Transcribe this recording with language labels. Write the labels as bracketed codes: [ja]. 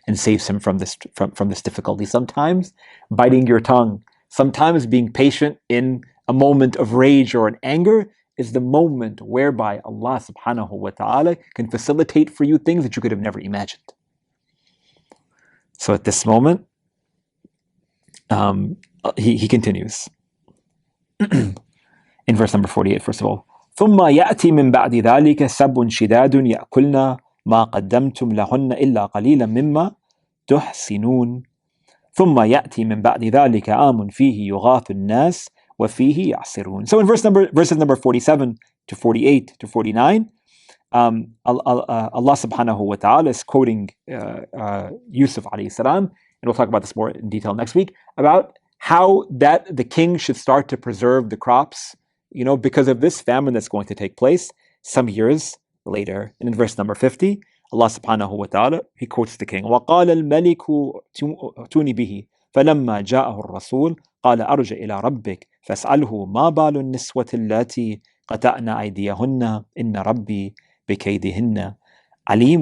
[en] And saves him from this difficulty. Sometimes biting your tongue, sometimes being patient in a moment of rage or an anger is the moment whereby Allah subhanahu wa ta'ala can facilitate for you things that you could have never imagined. So at this moment, he continues. In verse number 48, first of all, [ar] ثم يأتي من بعد ذلك سبع شداد يأكلن ما قدمتم لهن إلا قليلا مما تحسنون ثم يأتي من بعد ذلك عام فيه يغاث الناس وفيه يعصرون. [en] So in verses number 47 to 48 to 49, Allah subhanahu wa ta'ala is quoting Yusuf alayhi salam, and we'll talk about this more in detail next week, about how that the king should start to preserve the crops, because of this famine that's going to take place some years later. And in verse number 50, Allah subhanahu wa ta'ala, he quotes the king, [ar] وَقَالَ الْمَلِكُ تُونِ بِهِ فَلَمَّا جَاءَهُ الرَّسُولُ قَالَ أَرْجِعْ إِلَى رَبِّكَ فَاسْأَلْهُ مَا بَالُ النِّسْوَةِ اللَّاتِي قَطَعْنَ أَيْدِيَهُنَّ إِنَّ رَبِّي بِكَيْدِهِنَّ عليم.